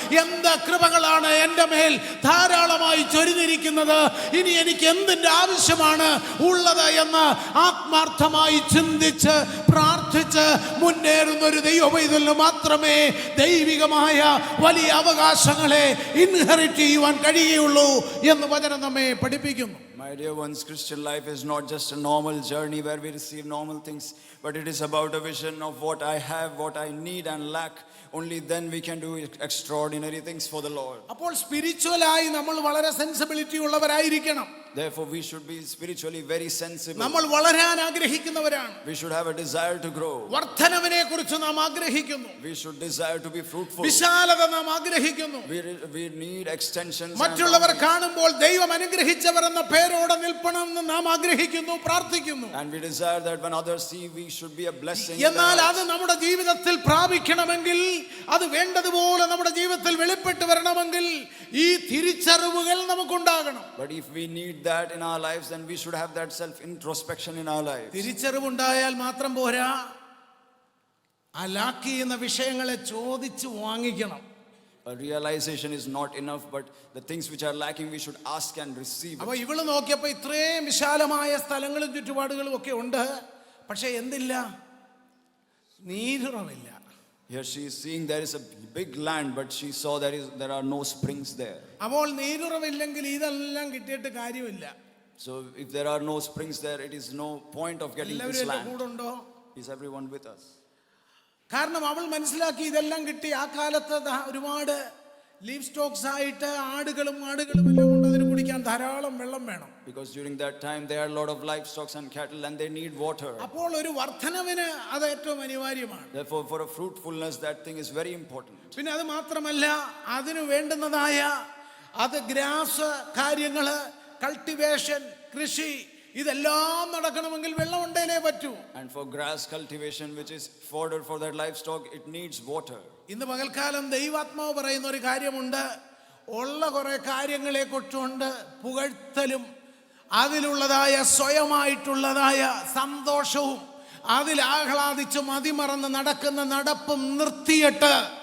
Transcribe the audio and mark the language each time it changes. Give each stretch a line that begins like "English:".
Malayalam: എന്ത് കൃപകളാണ് എൻ്റെ മേൽ ധാരാളമായി ചൊരിഞ്ഞിരിക്കുന്നത്, ഇനി എനിക്ക് എന്തിൻ്റെ ആവശ്യമാണ് ഉള്ളത് എന്ന് ആത്മാർത്ഥമായി ചിന്തിച്ച് പ്രാർത്ഥിച്ച് മുന്നേറുന്ന ഒരു ദൈവപൈതലിന് മാത്രമേ ദൈവികമായ വലിയ അവകാശങ്ങളെ ഇൻഹെറിറ്റ് ചെയ്യുവാൻ കഴിയുള്ളൂ എന്ന് വചനം നമ്മെ പഠിപ്പിക്കുന്നു.
English: My dear ones, Christian life is not just a normal journey where we receive normal things, but it is about a vision of what I have, what I need and lack. Only then we can do extraordinary things for the Lord.
Malayalam: അപ്പോൾ സ്പിരിച്വലായി നമ്മൾ വളരെ sensibility ഉള്ളവരായിരിക്കണം.
English: Therefore, we should be spiritually very sensible.
Malayalam: നമ്മൾ വളരാൻ ആഗ്രഹിക്കുന്നവരാണ്.
English: We should have a desire to grow.
Malayalam: വർദ്ധനവിനെ കുറിച്ച് നാം ആഗ്രഹിക്കുന്നു.
English: We should desire to be fruitful.
Malayalam: വിശാലത നാം ആഗ്രഹിക്കുന്നു.
English: We need extensions.
Malayalam: മറ്റുള്ളവർ കാണുമ്പോൾ ദൈവം അനുഗ്രഹിച്ചവർ എന്ന പേര് ജീവനോടെ നിൽക്കണമെന്ന് നാം ആഗ്രഹിക്കുന്നു, പ്രാർത്ഥിക്കുന്നു.
English: And we desire that when others see, we should be a blessing.
Malayalam: എന്നാൽ അത് നമ്മുടെ ജീവിതത്തിൽ പ്രാപിക്കണമെങ്കിൽ, അത് വേണ്ടതുപോലെ നമ്മുടെ ജീവിതത്തിൽ വെളിപ്പെട്ട് വരണമെങ്കിൽ ഈ തിരിച്ചറിവുകൾ നമുക്കുണ്ടാകണം.
English: But if we need that in our lives, then we should have that self introspection in our lives.
Malayalam: തിരിച്ചറിവുണ്ടായാൽ മാത്രം പോരാ, ആ ലാക്ക് ചെയ്യുന്ന വിഷയങ്ങളെ ചോദിച്ച് വാങ്ങിക്കണം.
English: A realization is not enough, but the things which are lacking, we should ask and receive.
Malayalam: അപ്പൊ ഇവള് നോക്കിയപ്പോ ഇത്രയും വിശാലമായ സ്ഥലങ്ങളും ചുറ്റുപാടുകളും ഒക്കെ ഉണ്ട്, പക്ഷെ എന്തില്ല? നീരുറവില്ല.
English: Here she is seeing there is a big land, but she saw there are no springs there.
Malayalam: അപ്പോൾ നീരുറവില്ലെങ്കിൽ ഇതെല്ലാം കിട്ടിയിട്ട് കാര്യമില്ല.
English: So if there are no springs there, it is no point of getting this
Malayalam: എല്ലാവരും
English: land.
Malayalam: കൂടെ ഉണ്ടോ?
English: Is everyone with us?
Malayalam: കാരണം അവൾ മനസ്സിലാക്കി ഇതെല്ലാം കിട്ടി. ആ കാലത്ത് ഒരുപാട് ലീവ് സ്റ്റോക്സ് ആയിട്ട് ആടുകളും എല്ലാം ഉണ്ട്, അതിന് കുടിക്കാൻ ധാരാളം വെള്ളം വേണം.
English: Because during that time there are a lot of livestock and cattle, and they need water.
Malayalam: അപ്പോൾ ഒരു വർധനവിന് അത് ഏറ്റവും അനിവാര്യമാണ്.
English: Therefore, for a fruitfulness, that thing is very important.
Malayalam: പിന്നെ അത് മാത്രമല്ല, അതിന് വേണ്ടുന്നതായ അത് ഗ്രാസ് കാര്യങ്ങള്, കൾട്ടിവേഷൻ, കൃഷി, ഇതെല്ലാം നടക്കണമെങ്കിൽ വെള്ളം ഉണ്ടേലേ പറ്റൂ.
English: And for grass cultivation, which is fodder for that livestock, it needs water.
Malayalam: ഇന്ന് പകൽക്കാലം ദൈവാത്മാവ് പറയുന്ന ഒരു കാര്യമുണ്ട്. ഉള്ള കുറെ കാര്യങ്ങളെ കുറിച്ചുകൊണ്ട് പുകഴ്ത്തലും അതിലുള്ളതായ സ്വയമായിട്ടുള്ളതായ സന്തോഷവും അതിൽ ആഹ്ലാദിച്ച് മതിമറന്ന് നടക്കുന്ന നടപ്പും നിർത്തിയിട്ട്,